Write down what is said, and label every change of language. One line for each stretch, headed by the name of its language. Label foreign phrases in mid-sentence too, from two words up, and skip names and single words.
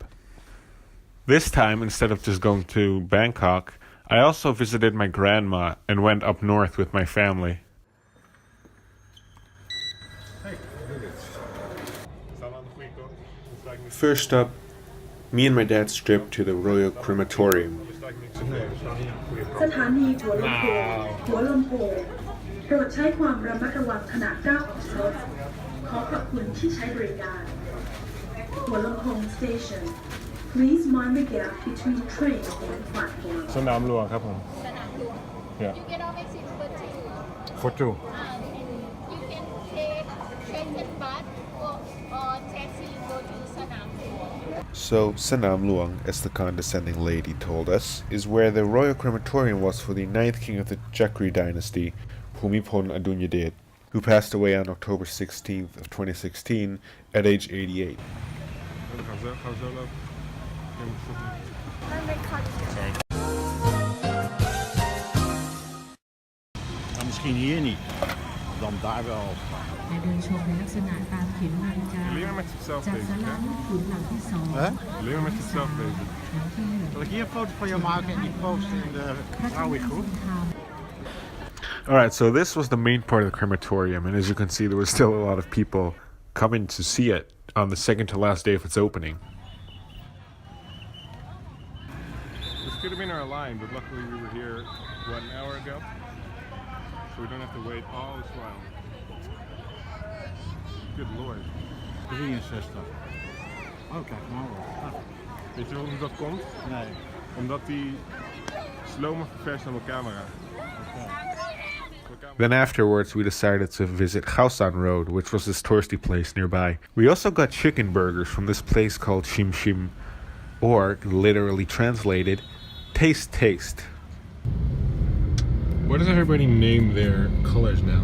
English: This time, instead of just going to Bangkok, I also visited my grandma and went up north with my family. First up, me and my dad's trip to the Royal Crematorium.
Thai: สถานีหัวลำโพงโปรดใช้ความระมัดระวังขณะก้าวออกรถขอขอบคุณที่ใช้บริการหัวลำโพง
English: station please mind the gap between train and platform
Thai: สนามหลวงครับผม Yeah.
English: You get off exit number 2. For two. You can take train and bus or taxi go to Sanam Luang. So, Sanam Luang, as the condescending lady told us, is where the royal crematorium was for the 9th king of the Chakri dynasty, Bhumibol Adulyadej, who passed away on October 16th of 2016 at age 88.
Dutch: Misschien hier niet, dan daar wel.
Thai: ในเดินชมในลักษณะตามเข็มนาฬิกา
Dutch: Alleen maar met zichzelf
Thai: จาก
Dutch: bezig,
Thai: ศาลา
Dutch: hè?
Thai: ลูกขุนหลังที่สอง
Dutch: Alleen maar met zichzelf bezig.
Thai: หลังที่หนึ่ง
Dutch: Zal ik hier een foto van jou maken en die posten in de
Thai: พระที่นั่ง
Dutch: vrouwengroep?
Thai: ทรงธรรม
English: Alright, so this was the main part of the crematorium, and as you can see, there was still a lot of people coming to see it on the second to last day of its opening. This could have been our line, but luckily we were here, what, an hour ago? So we don't have to wait all this while. Good lord. 63.
Dutch: Oh, kijk nou wel. Weet je waarom dat komt? Nee. Omdat die slomen ververst aan de camera.
English: Then afterwards we decided to visit Khao Road, which was this touristy place nearby. We also got chicken burgers from this place called Shim Shim, or literally translated, taste taste. What does everybody name their colors now?